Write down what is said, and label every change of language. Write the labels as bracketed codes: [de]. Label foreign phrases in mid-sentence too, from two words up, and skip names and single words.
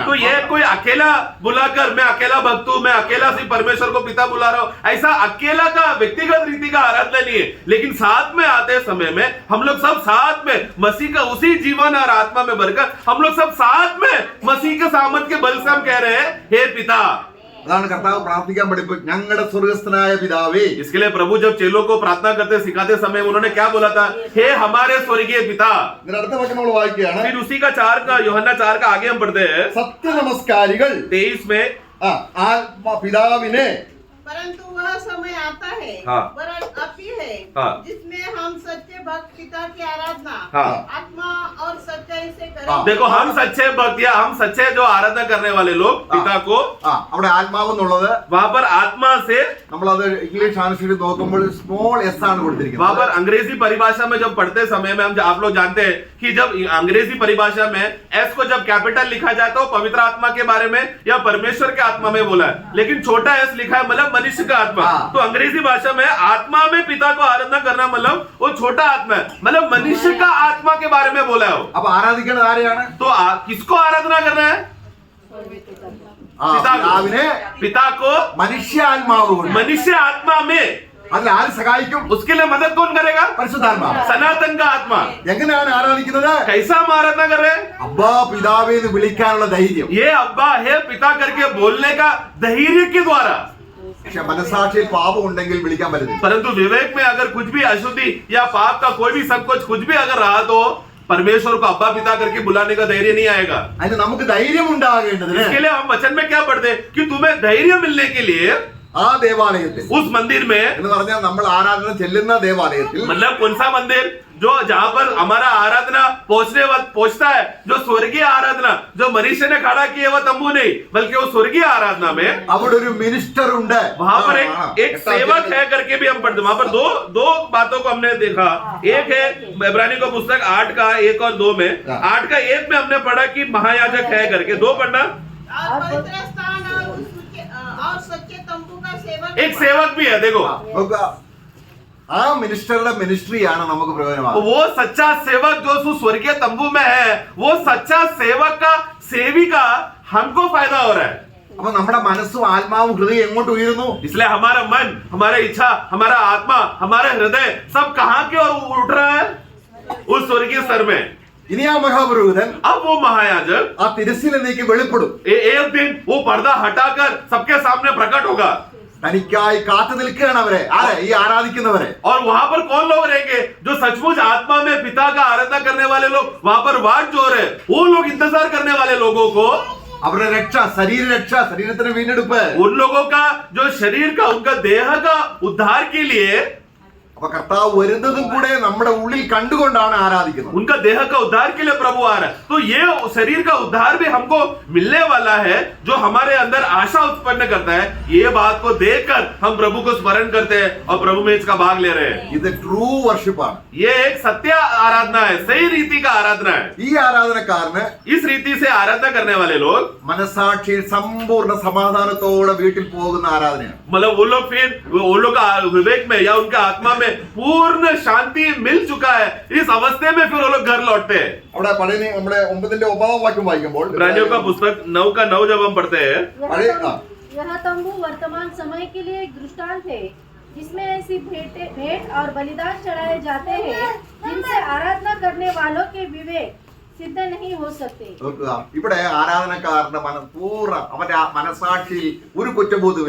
[hi] तो ये कोई अकेला बुलाकर मैं अकेला भक्त हूं, मैं अकेला सिर्फ परमेश्वर को पिता बुला रहा हूं, ऐसा अकेला का व्यक्तिगत रीति का आराधना नहीं है। लेकिन साथ में आते समय में हम लोग सब साथ में मसीह का उसी जीवन और आत्मा में भरकर हम लोग सब साथ में मसीह के सामर्थ के बल से हम कह रहे हैं, हे पिता। [ml] അതാണ് കർത്താവ് പ്രാർത്ഥിക്കാൻ പഠിപ്പിച്ചു, ഞങ്ങളുടെ സ്വർഗസ്ഥനായ പിതാവേ. [hi] इसके लिए प्रभु जब चेलों को प्रार्थना करते सिखाते समय उन्होंने क्या बोला था? हे हमारे स्वर्गीय पिता। [ml] ഇതിന്റെ അടുത്ത വാക്യം നമ്മൾ വായിക്കുകയാണ്, [hi] फिर उसी का 4 का യോഹन्ना 4 का आगे हम पढ़ते हैं [ml] സത്യ നമസ്കാരികൾ [hi] 23 में। [ml] പിതാവിനെ. [hi] परंतु वह समय आता है, हाँ। वरन अभी है, हाँ। जिसमें हम सच्चे भक्त पिता की आराधना हाँ। आत्मा और सच्चाई से हाँ। करेंगे। देखो, हम सच्चे भक्त या हम सच्चे जो आराधना करने वाले लोग पिता को, [ml] അവിടെ ആത്മാവ് എന്നുള്ളത് [hi] वहां पर आत्मा से, [ml] നമ്മളത് [en] English translate [ml] നോക്കുമ്പോൾ [en] small S [ml] ആണ് [hi] वहां [ml] കൊടുത്തിരിക്കുന്നത്. [hi] पर अंग्रेजी परिभाषा में जब पढ़ते समय में आप लोग जानते हैं कि जब अंग्रेजी परिभाषा में एस को जब कैपिटल लिखा जाए तो पवित्र आत्मा के बारे में या परमेश्वर के आत्मा में बोला है, लेकिन छोटा एस लिखा है मतलब मनुष्य का आत्मा। हाँ। तो अंग्रेजी भाषा में आत्मा में पिता को आराधना करना मतलब वो छोटा आत्मा है, मतलब मनुष्य का आत्मा के बारे में बोला है। [ml] അപ്പൊ ആരാധിക്കേണ്ടത് ആരെയാണ്? [hi] तो किसको आराधना करना है? [ml] പിതാവിനെ, [hi] पिता को [ml] മനുഷ്യാത്മാവ് കൊണ്ട്. [hi] मनुष्य आत्मा में। [ml] അതിൽ ആര് സഹായിക്കും? [hi] उसके लिए मदद कौन करेगा? [ml] പരിശുദ്ധാത്മാവ്. [hi] सनातन का आत्मा। [ml] എങ്ങനെയാണ് ആരാധിക്കുന്നത്? [hi] कैसा हम आराधना कर रहे हैं? [ml] അബ്ബാ പിതാവേ എന്ന് വിളിക്കാനുള്ള ധൈര്യം. [hi] ये अब्बा है पिता करके बोलने का धैर्य के द्वारा। [ml] പക്ഷെ മനസാക്ഷിയിൽ പാപം ഉണ്ടെങ്കിൽ വിളിക്കാൻ പറ്റില്ല. [hi] परंतु विवेक में अगर कुछ भी अशुद्धि या पाप का कोई भी सब कुछ भी अगर रहा तो परमेश्वर को अब्बा पिता करके बुलाने का धैर्य नहीं आएगा। [ml] അതിന് നമുക്ക് ധൈര്യം ഉണ്ടാകേണ്ടതിന് [hi] इसके लिए हम वचन में क्या पढ़ते हैं कि तुम्हें धैर्य मिलने के लिए [ml] ആ ദേവാലയത്തിൽ, [hi] उस मंदिर में, [ml] എന്ന് പറഞ്ഞാൽ നമ്മൾ ആരാധന ചെല്ലുന്ന ദേവാലയത്തിൽ, [hi] मतलब कौन सा मंदिर? जो जहां पर हमारा आराधना पहुंचता है, जो स्वर्गीय आराधना, जो मनुष्य ने खड़ा किया वह तंबू नहीं बल्कि वो स्वर्गीय आराधना में, [ml] അവിടെ ഒരു മിനിസ്റ്റർ ഉണ്ട്. [hi] वहां पर एक सेवक है करके भी हम पढ़ते। वहां पर दो बातों को हमने देखा। एक है इब्रानी को पुस्तक 8 का 1 और 2 में, 8 का 1 में हमने पढ़ा कि महायाजक है करके। 2 पढ़ना, और पवित्र स्थान और सच्चे तंबू का सेवक। एक सेवक भी है। देखो, [ml] ആ മിനിസ്റ്ററുടെ മിനിസ്ട്രിയാണ് നമുക്ക് പ്രയോജനമാകുന്നത്. [hi] वो सच्चा सेवक जो स्वर्गीय तंबू में है, वो सच्चा सेवक का सेवी का हमको फायदा हो रहा है। [ml] അപ്പൊ നമ്മുടെ മനസ്സും ആത്മാവും ഹൃദയം എങ്ങോട്ട് ഉയരുന്നു? [hi] इसलिए हमारा मन, हमारा इच्छा, हमारा आत्मा, हमारा हृदय सब कहां की ओर उठ रहा है? उस स्वर्गीय स्तर में। [ml] ഇനി ആ മഹാപുരോഹിതൻ [hi] अब वो महायाजक [ml] ആ തിരശ്ശീലയിലേക്ക് വെളിപ്പെടും. [hi] एक दिन वो पर्दा हटाकर सबके सामने प्रकट होगा। [ml] തനിക്കായി കാത്തു നിൽക്കുകയാണ് അവരെ, ആരെ? ഈ ആരാധിക്കുന്നവരെ. [hi] और वहां पर कौन लोग रहेंगे? जो सचमुच आत्मा में पिता का आराधना करने वाले लोग। वहां पर वाट जोर है, वो लोग इंतजार करने वाले लोगों को, [ml] അവരുടെ രക്ഷ, ശരീരരക്ഷ, ശരീരത്തിന് വീണ്ടെടുപ്പ്, [hi] उन लोगों का जो शरीर का, उनका देह का उद्धार के लिए [ml] അപ്പൊ കർത്താവ് വരുന്നതും കൂടെ നമ്മുടെ ഉള്ളിൽ കണ്ടുകൊണ്ടാണ് ആരാധിക്കുന്നത്. [hi] उनका देह का उद्धार के लिए प्रभु आ रहा है, तो ये शरीर का उद्धार भी हमको मिलने वाला है जो हमारे अंदर आशा उत्पन्न करता है. ये बात को देखकर हम प्रभु को स्मरण करते हैं और प्रभु में इसका भाग ले रहे हैं. [ml] ഇത് ട്രൂ വർഷിപ്പാണ്. [hi] ये एक सत्य आराधना है, सही रीति का आराधना है. [ml] ഈ ആരാധനക്കാരന് [hi] इस रीति से आराधना करने वाले लोग [ml] മനസാക്ഷിയിൽ സമ്പൂർണ്ണ സമാധാനത്തോടെ വീട്ടിൽ പോകുന്ന ആരാധനയാണ്. [hi] मतलब वो लोग फिर वो लोग का विवेक में या उनके आत्मा में पूर्ण शांति मिल चुका है. इस अवस्थे में फिर वो लोग घर लौटते हैं. [ml] അവിടെ പഴയ നമ്മുടെ 9:9 വാക്യം വായിക്കുമ്പോൾ [hi] इब्रानियों का पुस्तक 9 जब हम पढ़ते हैं, यह तंबू वर्तमान समय के लिए एक दृष्टांत है जिसमें ऐसी भेंट और बलिदान चढ़ाए जाते हैं जिनसे आराधना करने वालों के विवेक सिद्ध नहीं हो सकते. [ml] നോക്കുക, ഇവിടെ ആരാധനക്കാരന്റെ പൂർണ്ണ അവന്റെ മനസാക്ഷിയിൽ ഒരു കുറ്റബോധമില്ല.